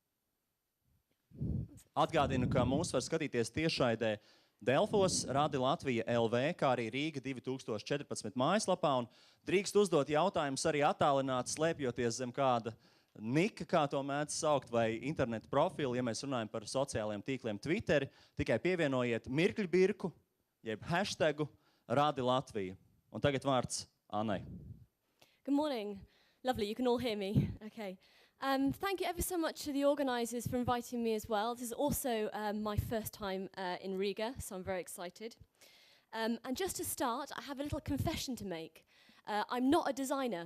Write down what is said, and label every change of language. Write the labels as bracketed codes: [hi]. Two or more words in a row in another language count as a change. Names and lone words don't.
[lv] Atgādinu, ka mūs var skatīties tiešraidē Delfos, Radi Latvija LV, kā arī Rīga 2014 mājaslapā, un drīkst uzdot jautājumus arī attālināti, slēpjoties zem kāda nika, kā to mēdz saukt, vai internetu profilu, ja mēs runājam par sociālajiem tīkliem Twitteri, tikai pievienojiet mirkļbirku, jeb hashtagu Radi Latvija. Un tagad vārds Annai. [en] Good morning. Lovely, you can all hear me. Okay. Thank you ever so much to the organisers for inviting me as well. This is also my first time in Riga, so I'm very excited. And just to start, I have a little confession to make. I'm not a designer.